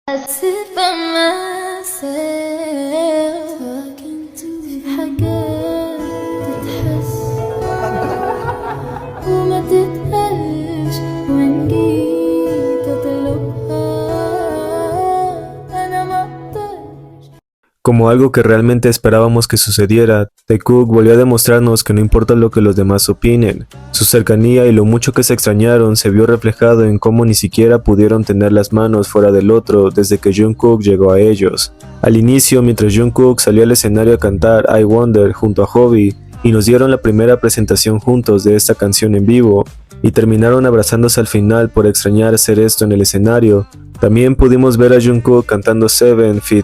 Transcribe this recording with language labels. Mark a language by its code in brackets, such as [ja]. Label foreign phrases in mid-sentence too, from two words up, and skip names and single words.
[en] sit by myself talking to [ar] في حاجات تتحس وما تتقالش وإن جيت أطلبها أنا مقدرش. [es] Como algo que realmente esperábamos que sucediera, Taekook volvió a demostrarnos que no importa lo que los demás opinen. Su cercanía y lo mucho que se extrañaron se vio reflejado en cómo ni siquiera pudieron tener las manos fuera del otro desde que Jungkook llegó a ellos. Al inicio, mientras Jungkook salió al escenario a cantar I Wonder junto a Hobi y nos dieron la primera presentación juntos de esta canción en vivo, y terminaron abrazándose al final por extrañar hacer esto en el escenario, también pudimos ver a Jungkook cantando Seven feat.